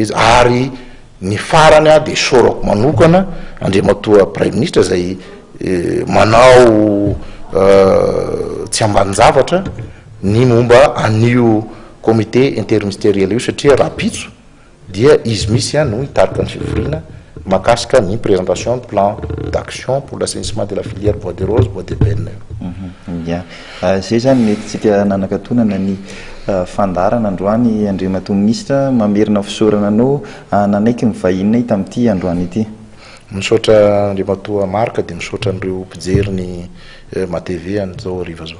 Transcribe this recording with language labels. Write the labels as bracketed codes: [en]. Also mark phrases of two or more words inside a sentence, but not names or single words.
[mg] ary ny farany a de sorako manokana andriamatoa [fr] prime ministre [mg] zay manao tsy ambanin-javatra ny momba an'io [fr] comité interministériel [mg] io satria raha pitso dia izy misy a no hitarika ny fivoriana makasika ny [fr] présentation de plan d'action pour l'assainissement de la filière bois de rose bois de benne [mg] ya zay zany metytsika nanakatonana ny fandarana androany andriamatoa ministra mamerina fisaorana anao nanaiky mivahinay tamin'ity androany ity misaotra andriamatoa marika de misaotra an'ireo mpijery ny matv an'izao ariva zao